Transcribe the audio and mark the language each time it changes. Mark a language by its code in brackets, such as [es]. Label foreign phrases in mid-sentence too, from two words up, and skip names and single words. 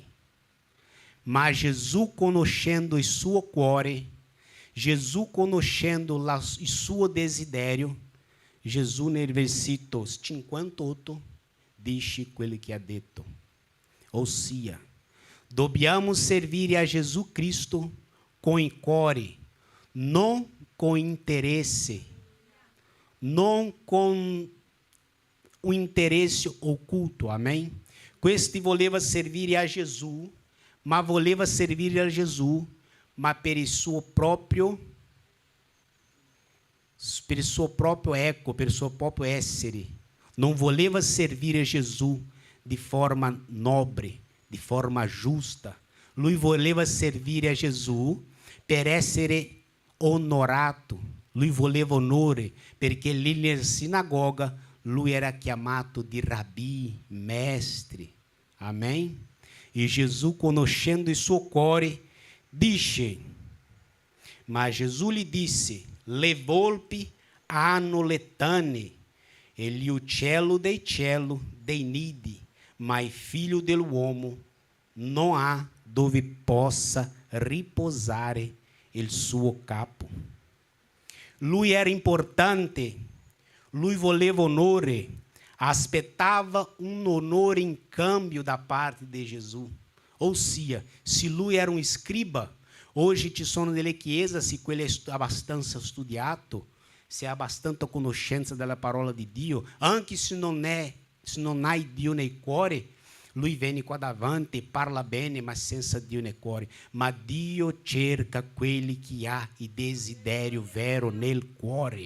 [it] Ma Gesù, conoscendo il suo cuore, Gesù, conoscendo il suo desiderio, Gesù, nel versetto 58, dice quello che ha detto. Ossia, dobbiamo servire a Jesus Cristo com il cuore, [pt] não com interesse, não com o interesse oculto, amém? [it] Questi voleva servire a Jesus, ma voleva servire a Jesus, ma per il suo proprio ego, per il suo proprio essere. [pt] Não [it] voleva servire a [pt] Jesus de forma nobre, de forma justa. [it] Lui voleva servire a Jesus per essere onorato. Lui voleva onore, perché lì nella sinagoga lui era chiamato di Rabi, mestre. Amém? E Jesus, conoscendo il suo cuore, dice, [pt] mas Jesus lhe disse, [it] le volpi hanno le tane, e gli uccello dei cielo dei nidi, ma il figlio dell'uomo non ha dove possa riposare il suo capo. Lui era importante, lui voleva onore, aspettava um onore em cambio da parte de Jesus. [pt] Ou seja, [it] se lui era [pt] um escriba, [it] hoje ci sono delle chiese, se quello è abbastanza studiato, se ha abbastanza conoscenza della parola di Dio, anche se non ha Dio nel cuore, lui viene qua davanti, parla bene, ma senza Dio nel cuore. Ma Dio cerca quelli che ha il desiderio vero nel cuore.